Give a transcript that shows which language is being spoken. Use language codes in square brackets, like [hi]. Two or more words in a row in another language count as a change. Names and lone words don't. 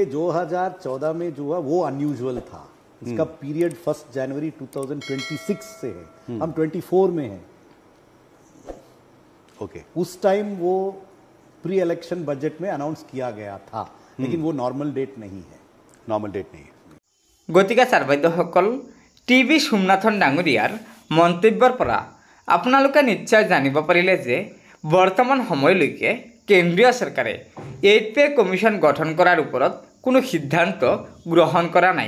[hi] देखिए 2014 में जो है वो अनयूजुअल था। इसका पीरियड 1 जनवरी 2026 से है, हम 24 में हैं। ओके, उस टाइम वो [en] pre election [hi] बजट में अनाउंस किया गया था, लेकिन वो [en] normal date [hi] नहीं है। [en] normal date [hi] नहीं है। [as] गतिके ছাৰ বাইদেউসকল, টি.বি. সোমনাথন ডাঙৰীয়াৰ মন্তব্যৰ পৰা আপোনালোকে নিশ্চয় জানিব পাৰিলে যে বৰ্তমান সময়লৈকে কেন্দ্ৰীয় চৰকাৰে 8 [en] pay commission [as] গঠন কৰাৰ ওপৰত কোনো সিদ্ধান্ত গ্ৰহণ কৰা নাই।